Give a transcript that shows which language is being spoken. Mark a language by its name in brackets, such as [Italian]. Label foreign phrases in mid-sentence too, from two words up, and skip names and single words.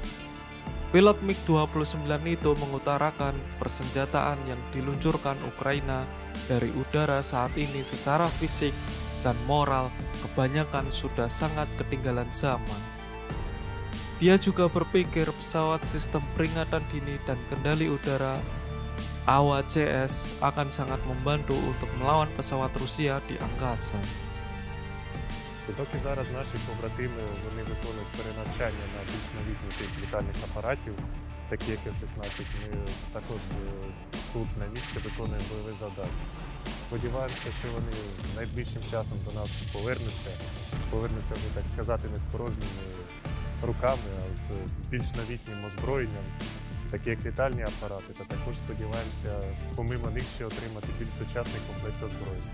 [Indonesian] Pilot MiG-29 itu mengutarakan persenjataan yang diluncurkan Ukraina dari udara saat ini secara fisik dan moral kebanyakan sudah sangat ketinggalan zaman. Dia juga berpikir pesawat sistem peringatan dini dan kendali udara AWACS akan sangat membantu untuk melawan pesawat Rusia di angkasa. [Ukrainian] Доки зараз наші побратими вони виконують перенавчання на більш новітній тип літальних апаратів, такі як F-16, ми також тут на місці виконуємо бойові завдання. Сподіваємося, що вони найближчим часом до нас повернуться вже, так сказати, не з порожніми руками, а з більш новітнім озброєнням, такі як літальні апарати, та також сподіваємося помимо них ще отримати більш сучасний комплект озброєння.